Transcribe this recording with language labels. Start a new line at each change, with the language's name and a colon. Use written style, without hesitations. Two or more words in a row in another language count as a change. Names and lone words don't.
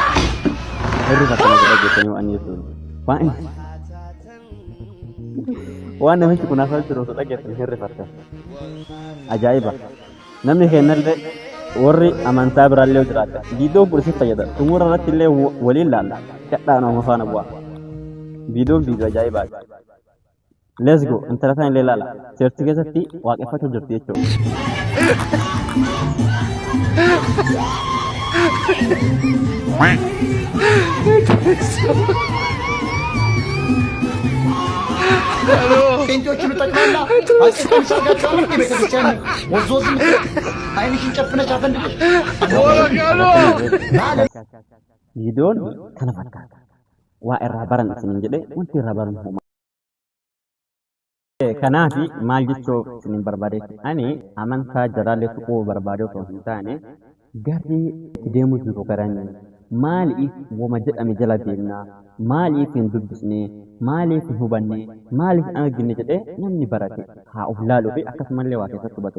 Oromo: irri fakkana jedha jettanii waan dhiyeessuun waan waan namichi kun afaan jiru osoo dhageessan hirrifatta. Ajaa'iba! Namni kennallee warri amantaa biraallee jiraata. Viidiyoon kun isin fayyada. Xumura irratti illee waliin laalla. Gadhaan nama faana bu'a. Viidiyoon viidiyoo ajaa'ibaati.
English: Let's go.
Oromo: Intala kana illee laala. Seerti keessatti waaqeffachuu jirti jechuudha.
Amharic: ጴንጤዎችን ጠቅላላ አጭቀን ሰርጋቸዋል። ቤተክርስቲያን ወዞዝ አይንሽን ጨፍነሽ አፈንድቀሽ
Oromo: Viidiyoon kana fakkaata. Waa irraa baran isin jedhee wanti irraa baran homa. Kanaaf maal jechuu isin barbaadeetti ani amantaa jalaallee tuquu barbaade osoo hin taane garri deemuu jiru garanii maaliif wama jedhame jala deemnaa maaliif hin dubbisne maaliif hin hubanne maaliif hin argine jedhee namni barate haa of laaluu fi akkasumallee waa keessatti hubatu.